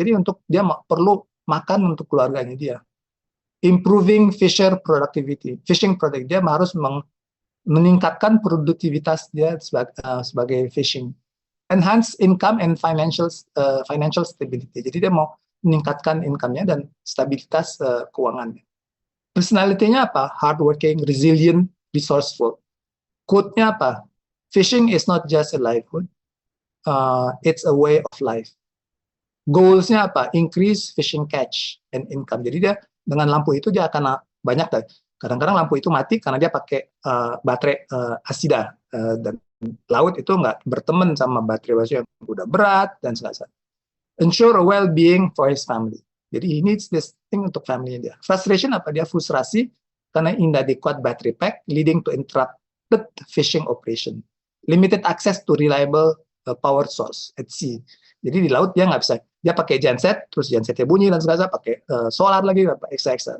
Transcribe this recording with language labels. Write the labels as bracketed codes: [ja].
[id] Jadi untuk dia perlu makan untuk keluarganya dia. [en] Improving fisher productivity. Fishing product. [id] Dia harus meningkatkan produktivitas dia sebagai fishing. [en] Enhance income and financial stability. [id] Jadi dia mau meningkatkan income-nya dan stabilitas keuangannya. Personality-nya apa? [en] Hardworking, resilient, resourceful. [id] Quote-nya apa? [en] Fishing is not just a livelihood, it's a way of life. [id] Goals-nya apa? [en] Increase fishing catch and income. [id] Jadi dia dengan lampu itu dia akan banyak. Kadang-kadang lampu itu mati karena dia pakai baterai asida dan laut itu nggak berteman sama baterai yang udah berat dan segala. [en] Ensure a well-being for his family. Jadi he needs this thing [id] untuk family dia. [en] Frustration apa? [id] Dia frustrasi karena [en] inadequate battery pack leading to interrupted fishing operation. Limited access to reliable power source at sea. [id] Jadi di laut dia nggak bisa. Dia pakai genset, terus gensetnya bunyi dan segala, pakai solar lagi, extra.